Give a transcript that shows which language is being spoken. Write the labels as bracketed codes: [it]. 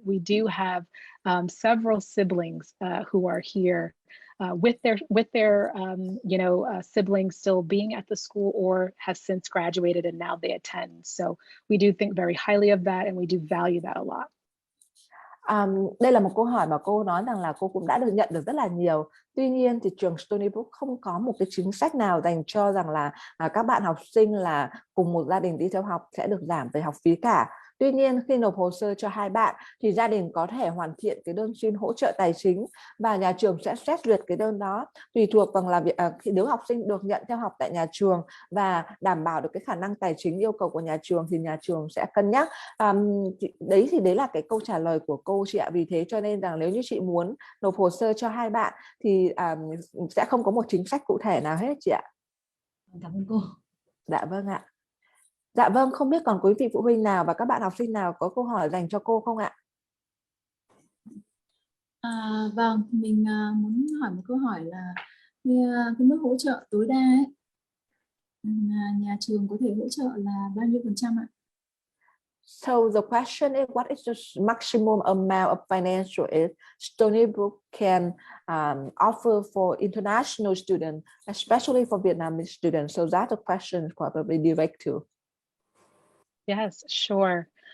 [en] We do have several siblings who are here with their siblings still being at the school or have since graduated and now they attend. So we do think very highly of that and we do value that a lot. [vi] Đây là một câu hỏi mà cô nói rằng là cô cũng đã được nhận được rất là nhiều. Tuy nhiên thì trường Stony Brook không có một cái chính sách nào dành cho rằng là các bạn học sinh là cùng một gia đình đi theo học sẽ được giảm về học phí cả. Tuy nhiên khi nộp hồ sơ cho 2 bạn thì gia đình có thể hoàn thiện cái đơn xin hỗ trợ tài chính và nhà trường sẽ xét duyệt cái đơn đó tùy thuộc vào là nếu học sinh được nhận theo học tại nhà trường và đảm bảo được cái khả năng tài chính yêu cầu của nhà trường thì nhà trường sẽ cân nhắc. Đấy là cái câu trả lời của cô chị ạ. Vì thế cho nên rằng nếu như chị muốn nộp hồ sơ cho 2 bạn thì sẽ không có một chính sách cụ thể nào hết chị ạ. Cảm ơn cô. Dạ vâng ạ. Dạ vâng, không biết còn quý vị phụ huynh nào và các bạn học sinh nào có câu hỏi dành cho cô không ạ? Vâng, mình muốn hỏi một câu hỏi là cái mức hỗ trợ tối đa ấy, nhà trường có thể hỗ trợ là bao nhiêu % ạ? [en] So the question is, what is the maximum amount of financial aid Stony Brook can offer for international students, especially for Vietnamese students? So that's a question probably direct to. Yes, sure.